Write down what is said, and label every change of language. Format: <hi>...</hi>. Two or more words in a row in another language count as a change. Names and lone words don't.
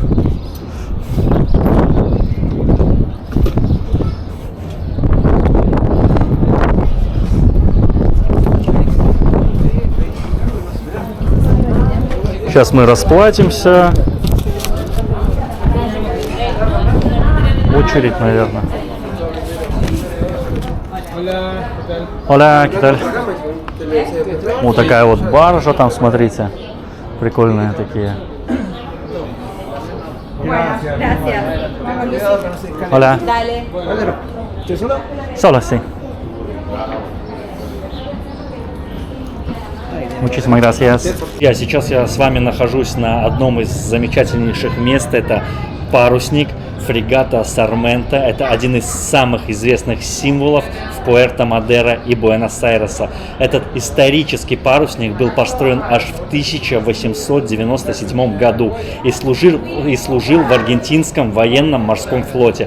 <ru>Сейчас мы расплатимся. Очередь, наверное.</ru> <es>Hola, ¿qué tal?</es> <ru>Вот такая вот баржа там, смотрите. Прикольные такие.</ru> <es>Hola. Solo, sí. Muchísimas gracias.</es> <ru>Сейчас я с вами нахожусь на одном из замечательнейших мест. Это парусник фрегата Сармента. Это один из самых известных символов в Пуэрто-Мадеро и Буэнос-Айреса. Этот исторический парусник был построен аж в 1897 году и служил в аргентинском военном морском флоте.</ru>